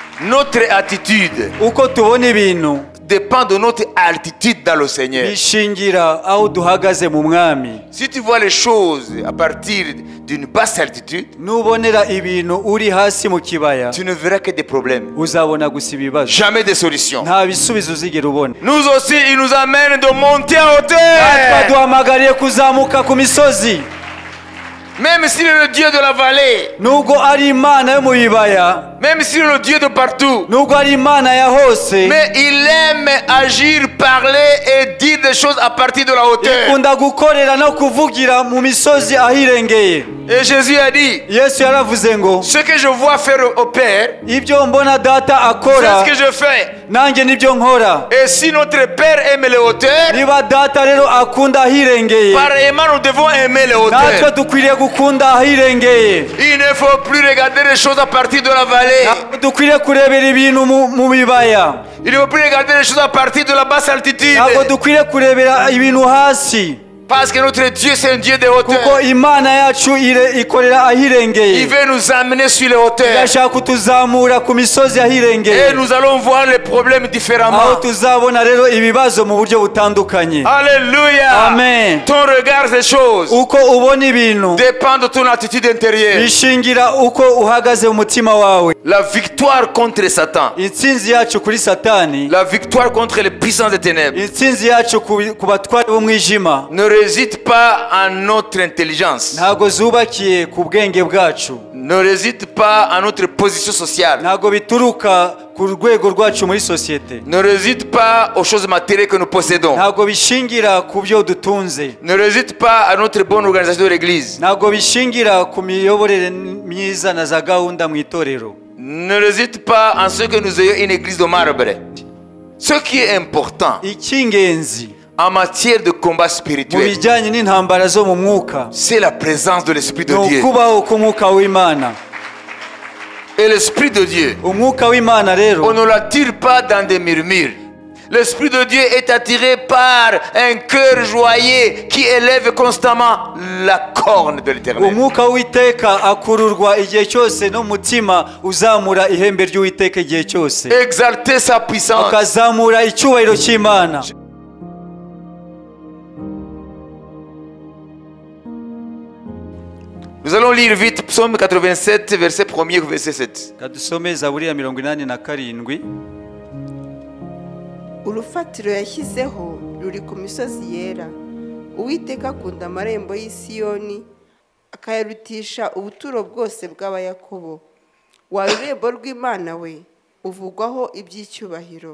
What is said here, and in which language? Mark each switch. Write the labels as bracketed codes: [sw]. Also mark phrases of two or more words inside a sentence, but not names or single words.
[fr] Notre attitude [rw] uko tubona ibintu [fr] dépend de notre altitude dans le Seigneur. [rw] bishingira aho duhagaze mu mwami. [fr] Si tu vois les choses à partir d'une basse altitude, [rw] Nubonera ibintu uri hasi mu kibaya [fr] tu ne verras que des problèmes, [rw] uzabona gusa ibibazo, [fr] jamais des solutions. [rw] nta bisubizo uzigera ubona. [fr] Nous aussi, il nous amène de monter en [rw] Natwe [fr] hauteur. [rw] duhamagariye kuzamuka ku misozi. [fr] Même s'il est le Dieu de la vallée, [rw] Nubwo ari Imana yo mu bibaya, [fr] même s'il est le Dieu de partout, [rw] nubwo ari Imana ya hose, [fr] mais il aime agir, parler et dire des choses à partir de la hauteur. [rw] ikunda gukorera no kuvugira mu misozi ahirengeye. [fr] Et Jésus a dit, [rw] Yesu yaravuze ngo [fr] ce que je vois faire au Père, [rw] ibyo mbona data [fr] c'est [rw] akora [fr] ce que je fais. [rw] nanjye nibyo nkora. [fr] Et si notre Père aime les hauteurs, [rw] Niba data rero akunda ahirengeye, [fr] pareillement nous devons aimer les [rw] natwe [fr] hauteurs. [rw] dukwiriye gukunda ahirengeye. [fr] Il ne faut plus regarder les choses à partir de la vallée. [rw] Ntabwo dukwiriye kurebera ibintu mu bibaya. [fr] Il ne faut plus regarder les choses à partir de la basse altitude. [rw] Ntabwo dukwiriye kurebera ibintu hasi, [fr] Parce que notre Dieu, c'est un Dieu de [rw] kuko [fr] hauteur. [rw] Imana yacu ikorera [fr] Il [rw] ahirengeye. [fr] veut nous amener sur les hauteurs. [rw] Irashaka kutuzamura ku misozi ahirengeye, [fr] Et nous allons voir les problèmes [rw] aho [fr] différemment. [rw] tuzabona rero ibibazo mu buryo butandukanye. [fr] Alléluia. [rw] Amen. [fr] Ton regard des choses [rw] Uko ubona ibintu [fr] dépend de ton attitude intérieure. [rw] bishingira uko uhagaze mu mutima wawe. [fr] La victoire contre Satan, [rw] Intsinzi yacu kuri Satani, [fr] la victoire contre les puissances des ténèbres [rw] intsinzi yacu ku batware b'umwijima [fr] ne réside pas en notre intelligence, [rw] ntabwo zubakiye ku bwenge bwacu, [fr] ne réside pas en notre position sociale, [rw] ntabwo bituruka ku rwego rwacu muri sosiyete, [fr] ne réside pas aux choses matérielles que nous possédons, [rw] ntabwo bishingira ku byo dutunze, [fr] ne réside pas à notre bonne organisation de l'Église, [rw] ntabwo bishingira ku miyoborere myiza na za gahunda mu itorero, [fr] ne réside pas en ce que nous ayons une église de marbre. Ce qui est important [rw] icy'ingenzi [fr] en matière de combat [rw] mu [fr] spirituel, [rw] bijyanye n'intambara zo mu mwuka [fr] c'est la présence de l'Esprit de [rw] ni [fr] Dieu. [rw] ukubaho k'umwuka w'Imana. [fr] Et l'Esprit de Dieu, [rw] Umwuka w'Imana [fr] on [rw] rero [fr] ne l'attire pas dans des murmures. L'Esprit de Dieu est attiré par un cœur joyeux qui élève constamment la corne de l'Éternel. [rw] umwuka w'Uwiteka akururwa igihe cyose n'umutima uzamura ihembe ry'Uwiteka igihe cyose, [fr] Exalter sa puissance. [rw] akazamura icyubahiro cy'Imana. [fr] Nous allons lire vite Psaume 87, verset 1er au verset 7. [rw] Kadusome Zaburi ya 87. Urufatiro yashyizeho ruri ku misozi yera. Uwiteka akunda amarembo y'i Siyoni, akayarutisha ubuturo bwose bw'abayakobo. Wa rurembo rw'Imana we, uvugwaho iby'icyubahiro.